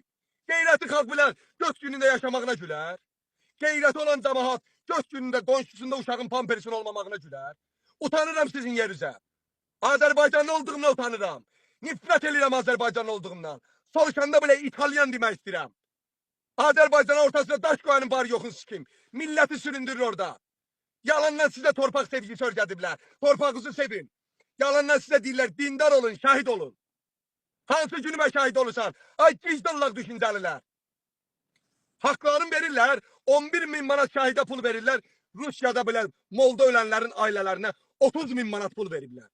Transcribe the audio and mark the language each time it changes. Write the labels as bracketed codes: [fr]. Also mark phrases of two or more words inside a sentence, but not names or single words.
[az] Qeyrətli xalq bilər, göç günündə yaşamağına gülər. Qeyrəti olan cəmahat göç günündə qonşusunda uşağın pampersin olmamağına gülər. Utanıram sizin yerinizə. Azərbaycanlı olduğumdan utanıram. Nifrət edirəm Azərbaycanlı olduğumdan. Soruşanda bile İtalyan demək istəyirəm. Azərbaycanın ortasında daş koyanın var yoxun sikim. [tr] Milleti süründürür orada. [az] Yalandan size torpaq sevgisi öyrədiblər. Torpağınızı sevin. Yalandan size deyirlər, dindar olun, şahit olun. Hansı günüme şahit olursan? [tr] Ay cicdallak düşünceliler. Haklarını verirler. 11 bin manat şahide pul verirler. Rusya'da bile Molda ölenlerin ailelerine 30 bin manat pul verirler.